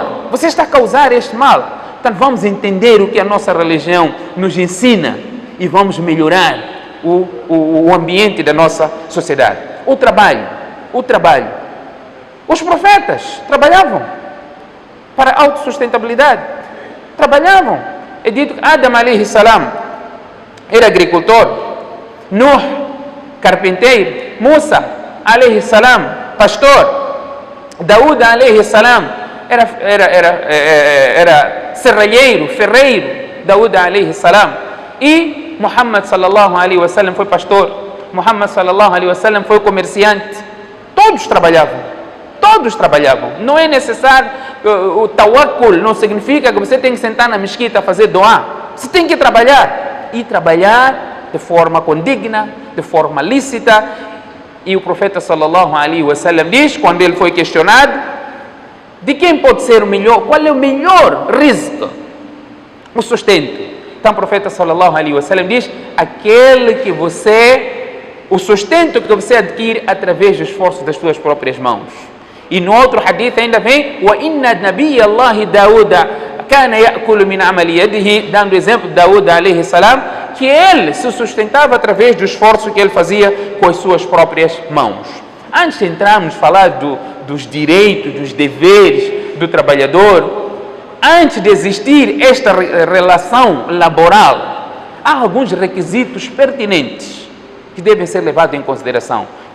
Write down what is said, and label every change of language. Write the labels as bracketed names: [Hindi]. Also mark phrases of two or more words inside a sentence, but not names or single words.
[Portuguese] Você está a causar este mal. Então vamos entender o que a nossa religião nos ensina e vamos melhorar o ambiente da nossa sociedade. O trabalho. Os profetas trabalhavam para a autossustentabilidade. Trabalhavam. É dito que Adam [Arabic] عليه السلام [Portuguese] era agricultor, Nuh, carpinteiro, Musa [Arabic] عليه السلام, [Portuguese] pastor, Daúd [Arabic] عليه السلام [Portuguese] era serralheiro, ferreiro, Daúd [Arabic] عليه السلام, [Portuguese] e Muhammad [Arabic] صلى الله عليه وسلم [Portuguese] foi pastor, Muhammad [Arabic] صلى الله عليه وسلم [Portuguese] foi comerciante. Todos trabalhavam. Não é necessário, o tawakkul não significa que você tem que sentar na mesquita a fazer doá. Você tem que trabalhar, e trabalhar de forma condigna, de forma lícita. E o profeta [Arabic] صلى الله عليه وسلم [Portuguese] diz, quando ele foi questionado, de quem pode ser o melhor, qual é o melhor rizq, o sustento. Então o profeta [Arabic] صلى الله عليه وسلم [Portuguese] diz, o sustento que você adquire através do esforço das suas próprias mãos. E no outro hadith ainda vem, [Arabic] وإن نبي الله داود كان يأكل من عمل يديه, [Portuguese] dando exemplo de Daúd [Arabic] عليه السلام, [Portuguese] que ele se sustentava através do esforço que ele fazia com as suas próprias mãos. Antes de entrarmos a falar dos direitos, dos deveres do trabalhador, antes de existir esta relação laboral, há alguns requisitos pertinentes que devem ser levados em consideração.